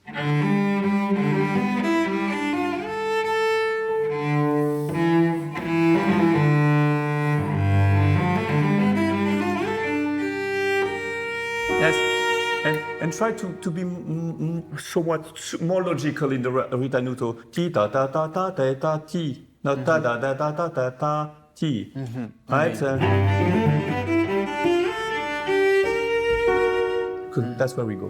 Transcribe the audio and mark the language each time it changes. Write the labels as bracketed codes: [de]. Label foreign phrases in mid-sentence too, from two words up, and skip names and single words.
[en] Yes, and try to be somewhat more logical in the ritanuto. Ti ta ta ta ta ta ta ti, not ta da da da da da ta ti. Right? Good. That's where we go. Huh?